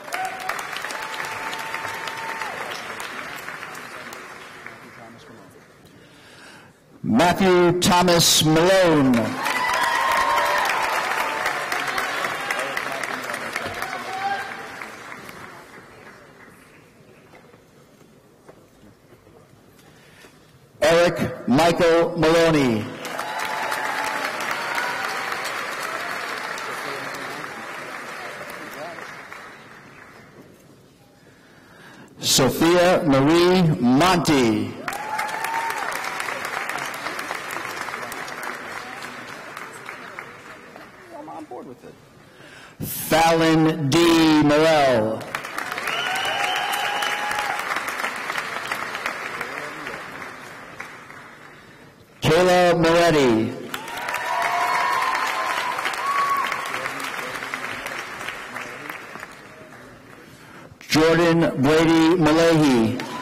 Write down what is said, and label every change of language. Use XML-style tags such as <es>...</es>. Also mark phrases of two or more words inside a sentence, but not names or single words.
<en>Matthew Thomas Malone. Eric Michael Maloney. Sophia Marie Monti. I'm on board with it. Fallon D. Morell. Kayla Moretti. Jordan Brady Malahi.</en>